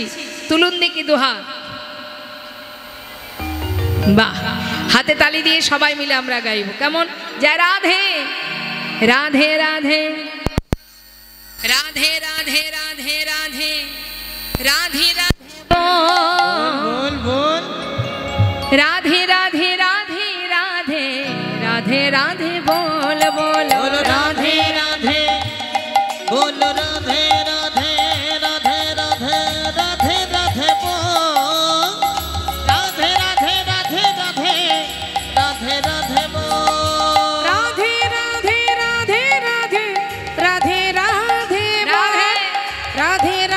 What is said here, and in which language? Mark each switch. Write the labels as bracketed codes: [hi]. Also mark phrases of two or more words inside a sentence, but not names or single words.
[bn] তুলুন দেখি দুহাত, বাহ, হাতে তালি দিয়ে সবাই মিলে আমরা গাইব। কেমন? জয় রাধে রাধে রাধে রাধে রাধে রাধে রাধে রাধে রাধে [hi] बोल बोल राधे राधे राधे राधे राधे राधे बोल बोल बोल राधे राधे बोल राधे राधे राधे राधे राधे राधे बोल राधे राधे राधे राधे राधे राधे बोल राधे राधे राधे राधे राधे राधे राधे राधे